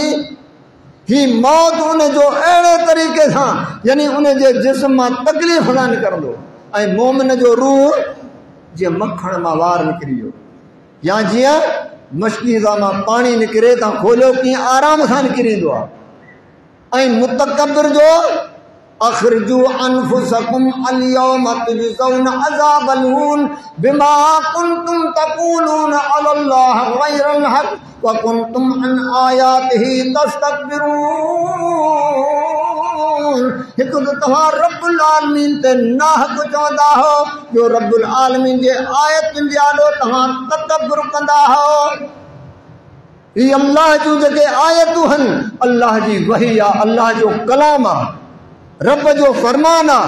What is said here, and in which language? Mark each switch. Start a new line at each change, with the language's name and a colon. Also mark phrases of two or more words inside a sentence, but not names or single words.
Sindhi: ही मौत उन जो अहिड़े तरीक़े सां यानी उन जे जिस्म मां तकलीफ़ सां निकिरंदो ऐं मोमिन जो रूह जीअं मखण मां वार निकिरी वियो या जीअं मशकीज़ा मां पाणी निकिरे त खोलियो कीअं आराम सां निकिरी ईंदो आहे। ऐं मुतकब्बिर जो
Arabic: أخرجوا أنفسكم اليوم تجزون عذاب الهون بما كنتم تقولون على الله غير الحق وكنتم عن آياته تستكبرون.
Sindhi: हिकु त तव्हां रब्बुल आलमीन ते नाहक चवंदा हो, जो रब्बुल आलमीन जे आयतुनि जे आॾो तव्हां तकब्बुर कंदा हो। ही अल्लाह जूं जेके आयतूं आहिनि, अल्लाह जी वही आहे, अल्लाह जो कलाम आहे, रब जो फरमान आहे।